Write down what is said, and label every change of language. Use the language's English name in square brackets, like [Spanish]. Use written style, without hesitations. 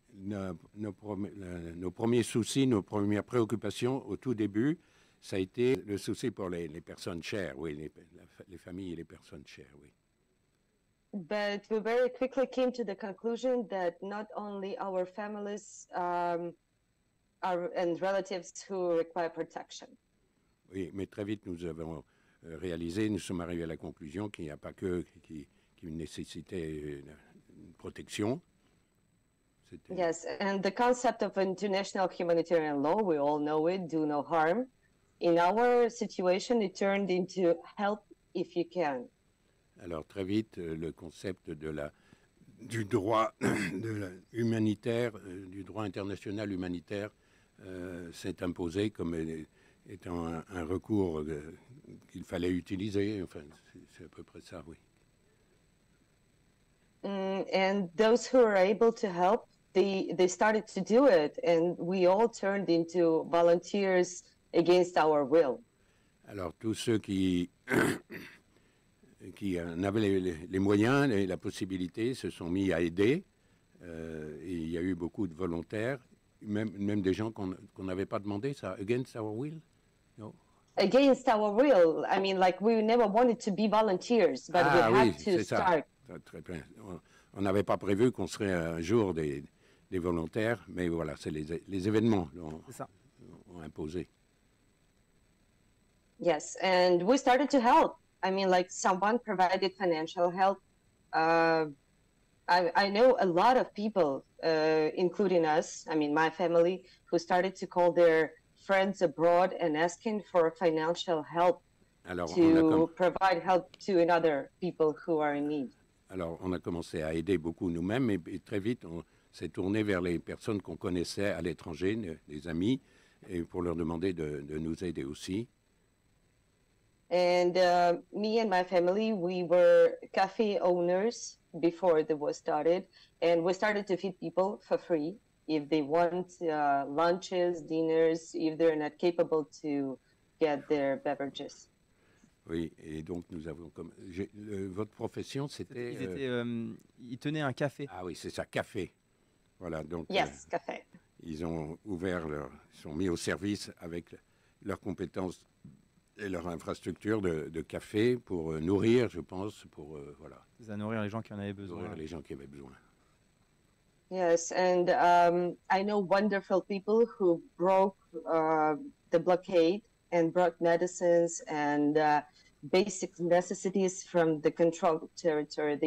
[French] Nos premiers soucis, nos premières préoccupations au tout début, ça a été le souci pour les personnes chères, oui, les familles et les personnes chères, oui. [English] But we very quickly came to the conclusion that not only our families and relatives who require protection. [French] Oui, mais très vite nous avons réalisé, nous sommes arrivés à la conclusion qu'il n'y a pas que qui nécessitait une protection. [English] Yes, and the concept of international humanitarian law, we all know it, do no harm. In our situation, it turned into help if you can. [French] Alors très vite, le concept du droit humanitaire, du droit international humanitaire s'est imposé comme étant un recours qu'il fallait utiliser. Enfin, c'est à peu près ça, oui. [English] And those who were able to help, they started to do it, and we all turned into volunteers against our will. [French] Alors tous ceux qui en avaient les moyens et la possibilité se sont mis à aider. Et il y a eu beaucoup de volontaires, même des gens qu'on n'avait pas demandé, ça, [English] against our will? No. Against our will. I mean, like, we never wanted to be volunteers, but we had to start. [French] Très bien. On n'avait pas prévu qu'on serait un jour des volontaires, mais voilà, c'est les événements ont imposé. [English] Yes, and we started to help. I mean, like, someone provided financial help. I know a lot of people, including us, I mean, my family, who started to call their friends abroad and asking for financial help to provide help to other people who are in need. [French] Alors, on a commencé à aider beaucoup nous-mêmes, et très vite, on s'est tourné vers les personnes qu'on connaissait à l'étranger, les amis, et pour leur demander de nous aider aussi. [English] And me and my family, we were cafe owners before the war started, and we started to feed people for free if they want lunches, dinners, if they're not capable to get their beverages. [French] Oui, et donc nous avons votre profession, c'était... Ils tenaient un café. Ah oui, c'est ça, café. Voilà, donc... [English] Yes, café. [French] Ils ont ils sont mis au service avec leurs compétences et leur infrastructure de café pour nourrir, je pense, pour voilà. À nourrir les gens qui en avaient besoin. Nourrir les gens qui avaient besoin. [English] Yes, and I know wonderful people who broke the blockade and brought medicines and basic necessities from the controlled territory.